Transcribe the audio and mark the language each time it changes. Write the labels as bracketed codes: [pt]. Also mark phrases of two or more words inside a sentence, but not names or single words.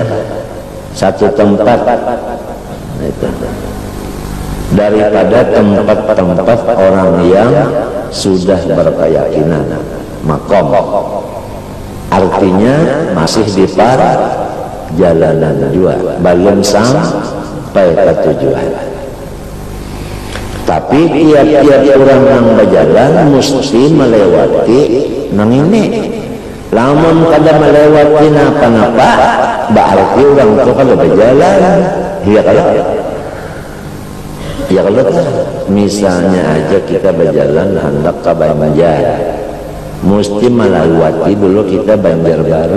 [bjn] Satu tempat itu daripada tempat-tempat orang yang sudah berkeyakinan makom. Artinya masih di perjalanan juga, belum sampai ke tujuan. Tapi tiap-tiap orang yang berjalan mesti melewati nang ini. Lamun kada melewati napa-napa, berarti orang itu kada berjalan. Iya kalau, ya kalau misalnya aja kita berjalan hendak ke Banjar, mesti melewati dulu kita Banjarbaru.